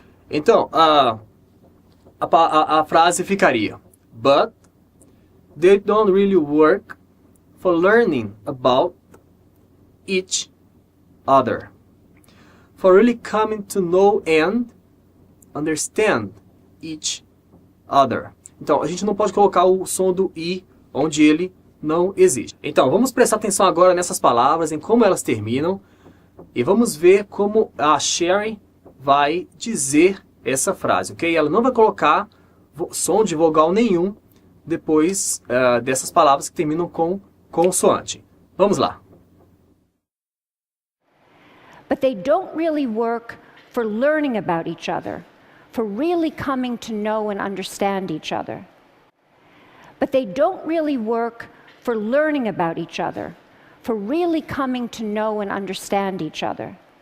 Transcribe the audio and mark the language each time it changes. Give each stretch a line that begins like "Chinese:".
Portuguese: Então, a frase ficaria
English: but they don't really work for learning about each other, for really coming to know and understand each other.
Portuguese: Então, a gente não pode colocar o som do I onde ele não existe. Então, vamos prestar atenção agora nessas palavras, em como elas terminam, e vamos ver como a Sherry vai dizer essa frase, ok? Ela não vai colocar som de vogal nenhum depois dessas palavras que terminam com consoante. Vamos lá.
English: But they don't really work for learning about each other, for really coming to know and understand each other. But they don't really work for learning about each other, for really coming to know and understand each other.